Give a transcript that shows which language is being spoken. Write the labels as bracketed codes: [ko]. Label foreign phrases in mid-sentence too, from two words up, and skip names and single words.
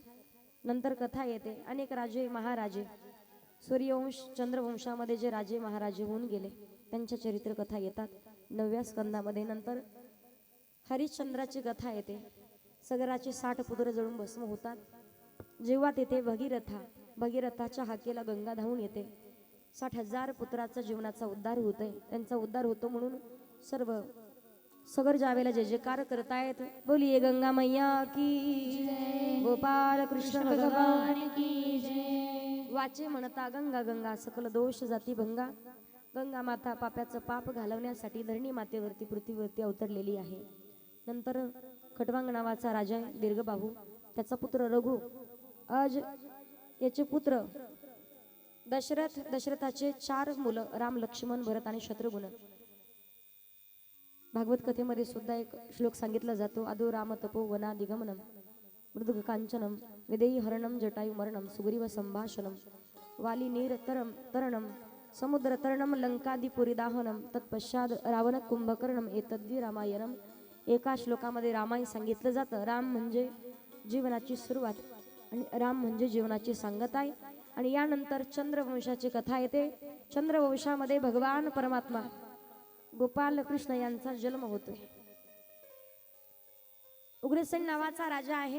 [mr] नंतर कथा येते अनेक राजे महाराजे, सूर्यवंश चंद्रवंशामध्ये जे राजे महाराजे होऊन गेले त्यांच्या चरित्र कथा येतात 9व्या स्कंदामध्ये. नंतर हरिश्चंद्राची कथा येते. सगराचे 60 पुत्र जळून भस्म होतात. जेव्हा तेथे भगीरथाच्या हाकेला गंगा धावून येते 60,000 पुत्राचा जीवनाचा उद्धार होतोय, त्यांचा उद्धार होतो म्हणून सर्व सगर जावेला जय जयकार करतायत. [hi] बोलिये गंगा मैया की जय, गोपाल कृष्ण भगवान की जय. [mr] वाचे म्हणता गंगा गंगा सकल दोष जाती भंगा. गंगा माता पाप्याचं पाप घालवण्यासाठी धरणी मातेवरती पृथ्वीवरती अवतरलेली आहे. नंतर खटवांग नावाचा राजा दीर्घबाहू, त्याचा पुत्र रघु, आज याचे पुत्र दशरथ, दशरथाचे 4 मुलं राम, लक्ष्मण, भरत आणि शत्रुघ्न. भागवत कथेमध्ये सुद्धा एक श्लोक सांगितला जातो. [sa] आदो राम तपो वना दिगमनम मृदुग कांचनम विदेही हरणम जटायु मरणम सुग्रीव संभाषणम वाली नीर तरणम समुद्र तरणम लंकादिपुरी दाहनम तत्पश्चात रावण कुंभकर्णम एतद्दी रामायणम. [mr] एका श्लोकामध्ये रामायण सांगितलं जातं. राम म्हणजे जीवनाची सुरुवात आणि राम म्हणजे जीवनाची सांगत आहे. आणि यानंतर चंद्रवंशाची कथा येते. चंद्रवंशामध्ये भगवान परमात्मा गोपाल कृष्ण यांचा जन्म होतोय. उग्रसेन नावाचा राजा आहे.